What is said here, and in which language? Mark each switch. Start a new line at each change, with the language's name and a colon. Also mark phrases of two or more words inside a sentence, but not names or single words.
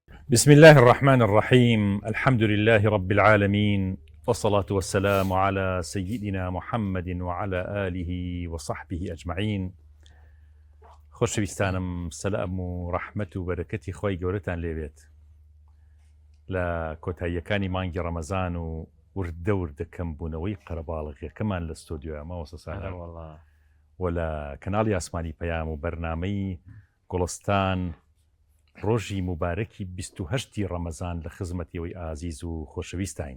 Arabic: بسم الله الرحمن الرحيم. الحمد لله رب العالمين، والصلاة والسلام على سيدنا محمد وعلى آله وصحبه أجمعين.
Central Kurdish: خۆشەویستانم، سەلام و ڕەحمەت و بەرەکەتی خۆی گەورەتان لێبێت لە کۆتاییەکانی مانگی ڕەمەزان و وردە کەمبوونەوەی قەرەباڵغیەکەمان لە ستۆدیۆ ماوەسە سانە و لە کەناڵی ئاسمانی پەیام و بەرنامەی گوڵستان ڕۆژی مبارەکی 28 ڕەمەزان لە خزمەتیەوەی ئازیز و خۆشەویستین.